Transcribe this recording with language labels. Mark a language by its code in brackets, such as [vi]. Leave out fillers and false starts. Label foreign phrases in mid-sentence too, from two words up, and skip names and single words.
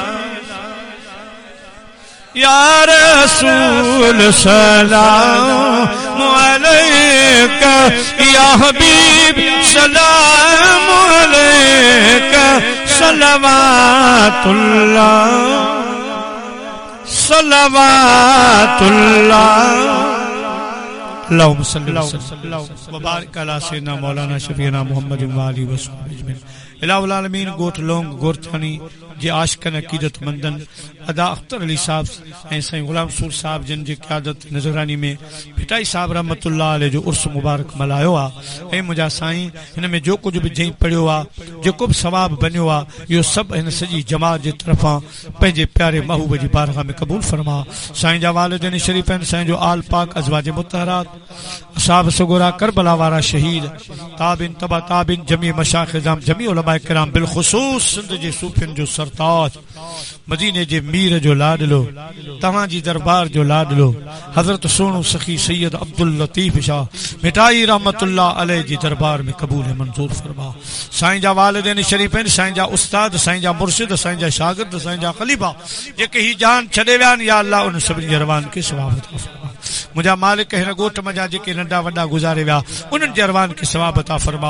[ar] يا رسول سلام عليك يا حبيب سلام عليك صلوات الله صلوات الله اللهم صل و بارك على سيدنا مولانا شفيعنا محمد و آله و سلم. إله العالمين [sd] गोठ लोंग गोरथानी जे आशिकन अकीदतमंदन अदा अख्तर अली साहब ऐं साईं गुलाम सूर साहब जिन जी क़यादत नज़रानी में भिटाई साहब [ar] رحمة الله عليه [sd] जो उर्स मुबारक मल्हायो आहे ऐं मुंहिंजा साईं हिन में जो कुझु बि जंहिं पढ़ियो आहे जेको बि सवाब बनियो आहे इहो सभु हिन सॼी जमात जे तरफ़ां पंहिंजे प्यारे महबूब जी बारगाह में क़बूल फरमा। साईं जा वालिदैन शरीफ़ आहिनि, साईं जो आल पाक अज़वाज मुतहरात असहाब सुगरा करबला वारा शहीद ताबिन तबा ताबिन जमी मशाइख़ इज़ाम जमी उलमा किराम बिलख़ुसूस सिंध जे सूफ़ियुनि जो सरताज मदीने जे मीर जो लाडलो तव्हां जी दरबार जो लाडलो हज़रत सोनू सखी सैयद अब्दुल लतीफ़ शाह मिठाई [ar] رحمة الله عليه [sd] जी दरबार में क़बूल मंजूर फरमा। साईं जा वालिदैन शरीफ़ आहिनि, साईं जा उस्ताद, साईं जा मुर्शिद, साईं जा शागिर्द, साईं जा ख़लीफ़ा जेके ही जान छॾे विया आहिनि या अल्लाह उन सभिनी जे अरवान खे सवाब अता फरमा। मुंहिंजा मालिक हिन ॻोठ मञा जेके नंढा वॾा गुज़ारे विया उन्हनि जे अरवान खे सवाब अता फरमा।